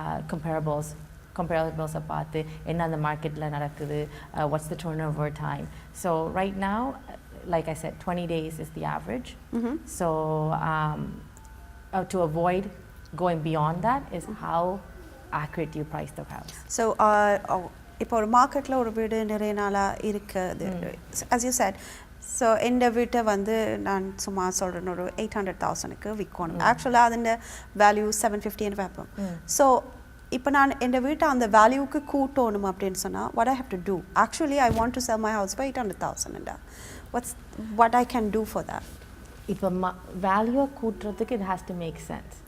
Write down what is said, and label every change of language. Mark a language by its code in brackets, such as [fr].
[ta] Comparables பார்த்து என்ன அந்த மார்க்கெட்டில் நடக்குது, [en] what's the turnover time. So right now, like I said, 20 days is the average. So to avoid going beyond that is how accurate you price the house. [ta] So இப்போ ஒரு மார்க்கெட்டில் ஒரு வீடு நிறைய நாளாக இருக்குது, as you said, ஸோ இந்த வீட்டை வந்து நான் சும்மா சொல்கிறேன் ஒரு 800,000க்கு விற்கணும். ஆக்சுவலாக அதோட வேல்யூ 750 வைப்போம். ஸோ இப்போ நான் இந்த வீட்டை அந்த வேல்யூக்கு கூட்டணும் அப்படின்னு சொன்னால் [en] what I have to do? Actually, I want to sell my house for 800,000. What I can do for that? [ta] இப்போ value கூட்டுறதுக்கு [en] it has to make sense.